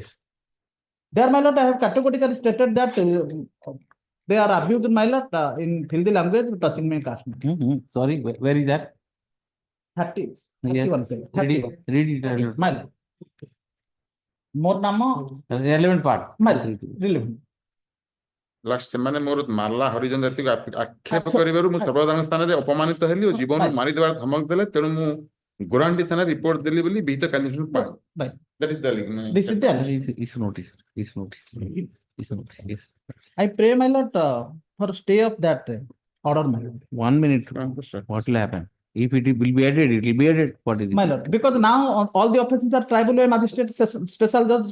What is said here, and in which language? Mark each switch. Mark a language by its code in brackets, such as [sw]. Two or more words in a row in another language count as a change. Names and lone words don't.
[en] There, my lord, I have categorically stated that they are abused, my lord, in filthy language touching my caste. Sorry, where is that? 31. Yes. Read it. My lord. More namo. Relevant part. My lord. Relevant. [or] ସେମାନେ ମୋର ମାର୍ଲା ହରିଜନ ଜାତିକୁ ଆକ୍ଷେପ କରିବାରୁ ମୁଁ ସର୍ବସାଧାରଣ ସ୍ଥାନରେ ଅପମାନିତ ହେଲି ଓ ଜୀବନକୁ ମାରିଦେବାର ଧମକ ଦେଲେ ତେଣୁ ମୁଁ ଗୋରାଣ୍ଡି ଥାନା ରିପୋର୍ଟ ଦେଲି ବୋଲି ବିହିତ କାନ୍ଦିସନ ପାଏ [en] that is the this is the notice. Yes. I pray, my lord, for stay of that order, my lord. 1 minute. What will happen? If it will be added, it will be added. What is it? My lord, because now all the offences are tribal law magistrate, special judge.